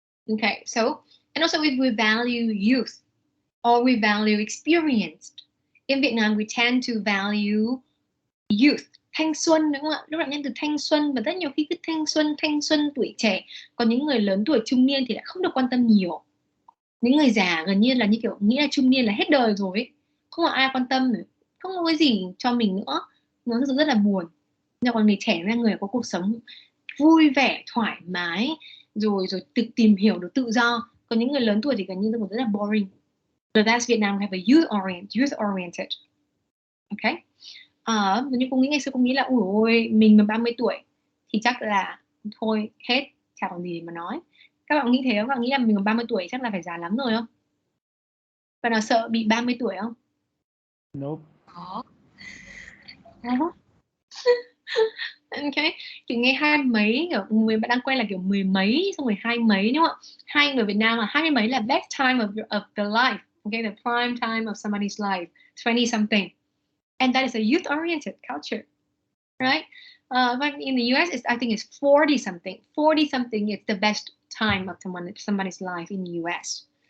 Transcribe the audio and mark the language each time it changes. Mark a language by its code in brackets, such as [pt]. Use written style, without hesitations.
[en] Okay, so, and also if we value youth, or we value experience. In Vietnam, we tend to value youth, [vi] thanh xuân, đúng không ạ? Lúc nào nhân từ thanh xuân, và rất nhiều khi cứ thanh xuân tuổi trẻ. Còn những người lớn tuổi trung niên thì lại không được quan tâm nhiều. Những người già gần như là kiểu nghĩ là trung niên là hết đời rồi ấy. Không có ai quan tâm nữa, không có cái gì cho mình nữa. Nó rất là buồn. Nhưng còn người trẻ là người có cuộc sống vui vẻ, thoải mái, rồi tự tìm hiểu, được tự do. Còn những người lớn tuổi thì gần như rất là boring. [en] So that's Vietnam, we have a youth oriented. Okay. [vi] Nhưng cô nghĩ ngày xưa cô nghĩ là ôi mình mà 30 tuổi thì chắc là thôi hết, chả còn gì mà nói. Các bạn nghĩ thế không? Các bạn nghĩ là mình mà 30 tuổi chắc là phải già lắm rồi không? Bạn nào sợ bị 30 tuổi không? [en] Nope. [vi] Có. [en] Okay. [vi] Kiểu nghe hai mấy, kiểu người bạn đang quen là kiểu mười mấy, xong rồi hai mấy, đúng không ạ? Hai người Việt Nam là 20 mấy là [en] best time of the life. Okay, the prime time of somebody's life, 20 something. And that is a youth-oriented culture, right? But in the US, I think it's 40 something. 40 something is the best time of somebody's life in the US.